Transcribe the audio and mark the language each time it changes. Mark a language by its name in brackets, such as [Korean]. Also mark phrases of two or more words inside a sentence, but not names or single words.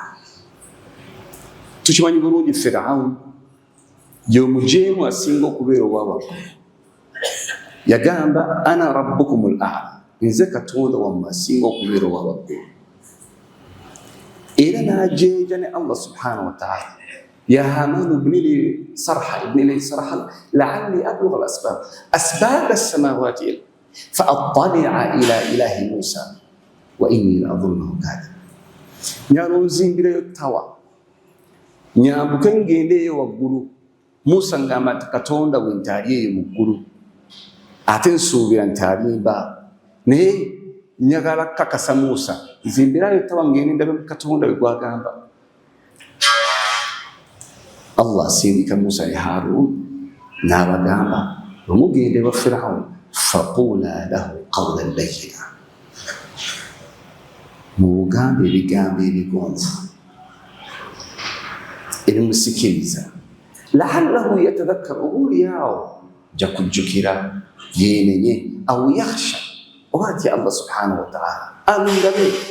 [Ganda] Tukimanyi bulungi Fir'aun y'omujeemu asinga okubeera ow'abaggulu. Yagamba [Arabic] أنا ربكم الأعلى, [Ganda] nze Katonda wammwe asinga okubeera ow'abaggulu. Era n'ajeeja ne [Arabic] الله سبحانه وتعالى يا هامان ابن لي صرحا لعلي أبلغ الأسباب أسباب السماوات فأطلع إلى إله موسى وإني لأظنه كاذبا. [Ganda] Nyalo nzimbireyo tawa, nyambuke ngendeyo waggulu. Musa ngamba nti Katonda bwe ntaali eyo mu ggulu, ate nsuubira nti alimba, naye njagala kakasa Musa, nzimbirayo tawa ngende ndabe Katonda bwe gwagamba. Allah asindika Musa ne Harun n'abagamba, bwemugende wa Firaun [Arabic] فقولا له قولا لينا, [Ganda] mugambe ebigambo ebigonvu ebimusikiriza, [Arabic] لعله يتذكر, [Ganda] obuulyawo ajja kujjukira yeenenye, [Arabic] أو يخشى, [Ganda] oba atya [Arabic] الله سبحانه وتعالى [Ganda] alungabe.